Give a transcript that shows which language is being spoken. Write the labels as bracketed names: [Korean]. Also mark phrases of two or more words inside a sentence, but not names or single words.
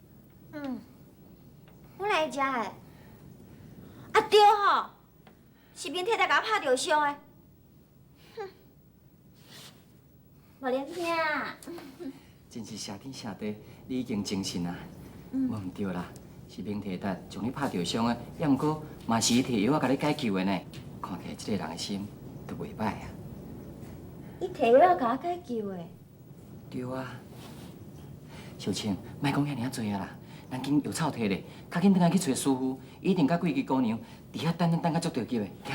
[Min Nan Chinese] 我来食的。啊对吼，是明太太甲我拍着伤的。哼，无良兄，真是谢天谢地，你已经精神啊。无唔对啦，是明太太将你拍着伤的，也毋过嘛是伊摕药仔甲你解救的呢。看起来这个人的心都袂歹啊。伊摕药甲我解救的。对啊。小青，莫讲遐尔多啊啦，咱紧药草摕咧，较紧转来去找师傅，一定甲桂枝姑娘伫遐等甲足着急的，行。